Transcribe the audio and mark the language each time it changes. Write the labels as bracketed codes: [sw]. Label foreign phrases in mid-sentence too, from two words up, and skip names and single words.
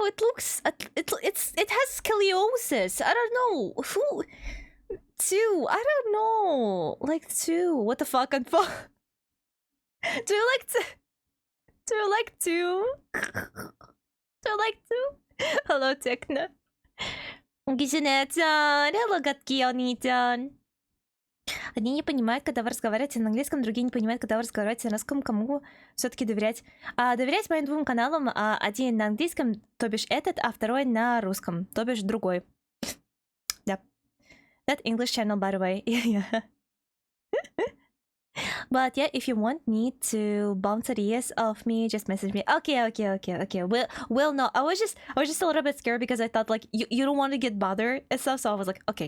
[en] It looks, it has scoliosis. I don't know. Who... 2, I don't know. Like 2, what the fuck? Do you like 2? Do you like 2? Do you like 2? Hello, Tekna. Gishichi-chan. Hello, Gatki, oni-chan. [ru] Одни не понимают, когда вы разговариваете на английском, другие не понимают, когда вы разговариваете на русском. Кому все-таки доверять? Доверять моим двум каналам. Один на английском, то бишь этот, а второй на русском, то бишь другой. Да. [en] That English channel, by the way. Yeah. But yeah, if you want me to bounce ideas off me, just message me. Okay. Well, no, I was just a little bit scared because I thought, like, you don't want to get bothered and stuff, so I was like, okay.